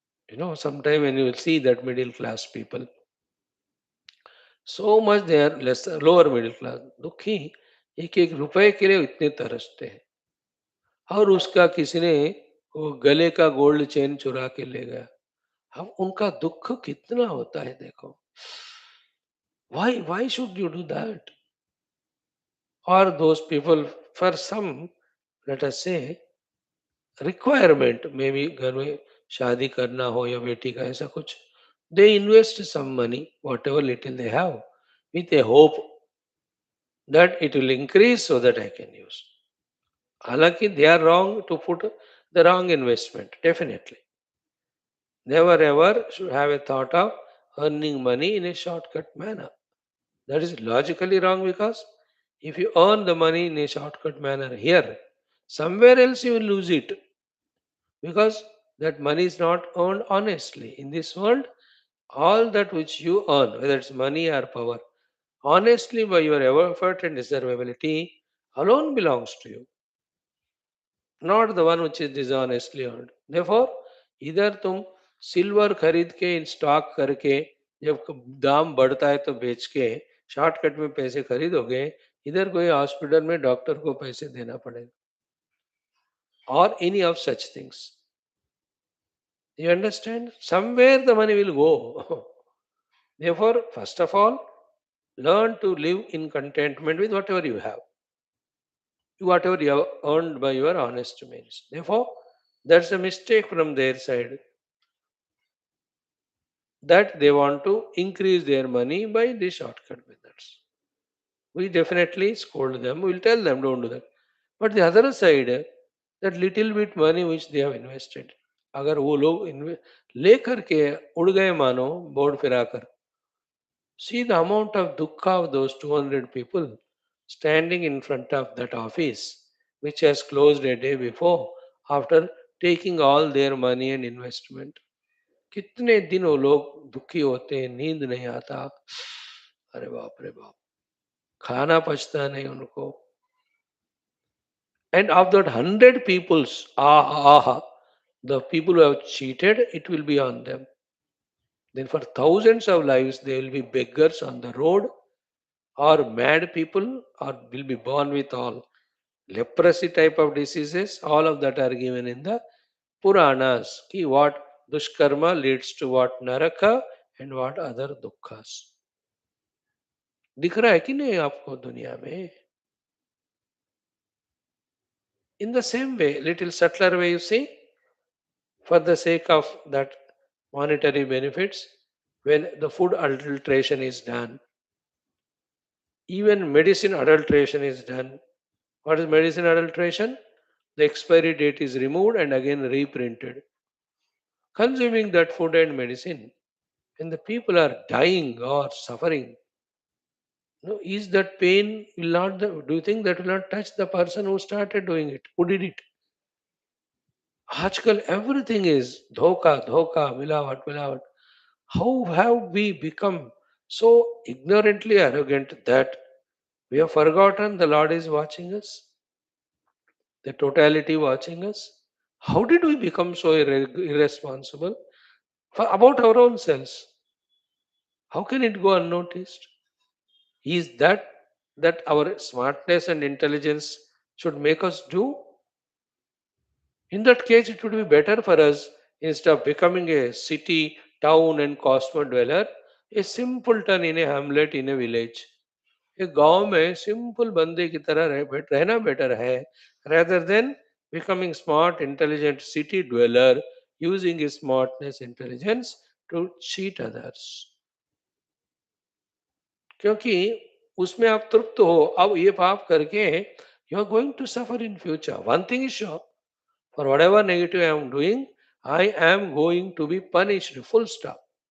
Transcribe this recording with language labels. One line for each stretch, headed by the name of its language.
English: You know, sometime when you will see that middle class
Hindi: people, so much they are less lower middle class, दुखी एक एक रुपए के लिए इतने तरसते हैं, और उसका किसी ने वो गले का गोल्ड चेन चुरा के ले गया, अब उनका दुख कितना होता है देखो.
English: Why should you do that? Or those people, for some, let us say, requirement, maybe
Hindi: घर में शादी करना हो या बेटी का ऐसा कुछ,
English: they invest some money, whatever little they have, with a hope that it will increase so that I can use.
Hindi: हालांकि
English: they are wrong to put the wrong investment, definitely. Never ever should have a thought of earning money in a shortcut manner. That is logically wrong, because if you earn the money in a shortcut manner here, somewhere else you will lose it, because that money is not earned honestly. In this world, all that which you earn, whether it's money or power, honestly by your effort and deservability alone belongs to you, not the one which is dishonestly earned. Therefore,
Hindi: इधर तुम silver खरीद के in stock करके जब दाम बढ़ता है तो बेच के शॉर्टकट में पैसे खरीदोगे, इधर कोई हॉस्पिटल में डॉक्टर को पैसे देना पड़ेगा, और
English: Any of such things. You understand? Somewhere the money will go. Therefore, first of all, learn to live in contentment with whatever you have, whatever you have earned by your honest means. Therefore, that's a mistake from their side, that they want to increase their money by the shortcut methods. We definitely scold them, we'll tell them don't do that. But the other side, that little bit money which they have invested,
Hindi: अगर वो लोग ले करके उड़ गए मानो board फिराकर,
English: see the amount of dukkha of those 200 people standing in front of that office which has closed a day before after taking all their money and investment.
Hindi: कितने दिन वो लोग दुखी होते हैं, नींद नहीं आता, अरे बाप रे बाप, खाना पचता नहीं उनको.
English: And of that 100 peoples, the people who have cheated, it will be on them. Then for thousands of lives, they will be beggars on the road, or mad people, or will be born with all leprosy type of diseases. All of that are given in the Puranas. Ki what dushkarma leads to what naraka and what other dukkhas.
Hindi: दिख रहा है कि नहीं आपको दुनिया में?
English: In the same way, little subtler way, you see, for the sake of that monetary benefits, when the food adulteration is done, even medicine adulteration is done. What is medicine adulteration? The expiry date is removed and again reprinted. Consuming that food and medicine, when the people are dying or suffering, no, is that pain will not? Do you think that will not touch the person who started doing it, who did it?
Hindi: आजकल
English: everything is
Hindi: धोखा धोखा मिलावट मिलावट.
English: How have we become so ignorantly arrogant that We have forgotten the Lord is watching us, the totality watching us. How did we become so irresponsible about our own selves? How can it go unnoticed? Is that our smartness and intelligence should make us do? In that case, it would be better for us, instead of becoming a city, town, and cosmo dweller, a simpleton in a hamlet in a village.
Hindi: एक गांव में simple बंदे की तरह रहना better है,
English: rather than becoming smart intelligent city dweller using his smartness intelligence to cheat others.
Hindi: क्योंकि उसमें आप तृप्त हो, अब ये पाप करके
English: You are going to suffer in future. One thing is sure, for whatever negative I am doing, I am going to be punished, full stop.